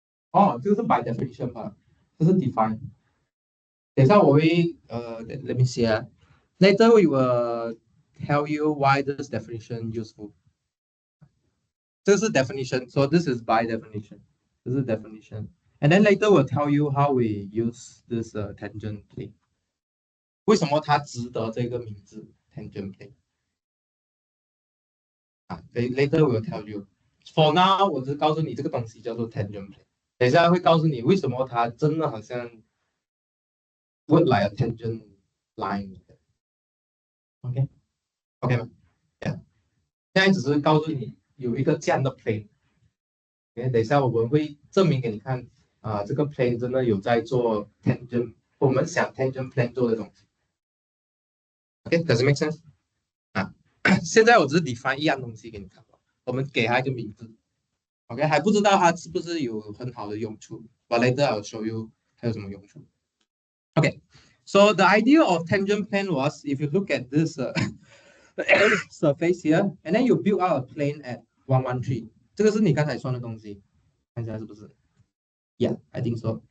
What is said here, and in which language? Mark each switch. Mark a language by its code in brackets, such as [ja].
[zh] 哦，这个是 by definition 吧，这是 define。等一下我会 [en] let me see Later we will tell you why this definition useful. This is definition, so this is by definition. This is definition. And then later we'll tell you how we use this tangent plane. [zh] 为什么它值得这个名字 tangent plane? [en] Later we'll tell you. For now, [zh] 我只告诉你这个东西叫做 [en] tangent plane. [zh] 等一下会告诉你为什么它真的好像 [en] look like a tangent line. OK OK 吗 ？Yeah. [zh] 现在只是告诉你有一个这样的 plane。等一下我们会证明给你看这个 plane 真的有在做 tangent， 我们想 tangent plane 做的东西。 [en] OK，does it make sense？ [zh] 现在我只是 define 一样东西给你看，我们给它一个名字。 OK， 还不知道它是不是有很好的用处。 [en] But later I'll show you [zh] 它有什么用处。 [en] OK，so the idea of tangent plane was if you look at this surface here, and then you build out a plane at 113， [zh] 这个是你刚才算的东西，看一下是不是？ [en] Yeah, I think so.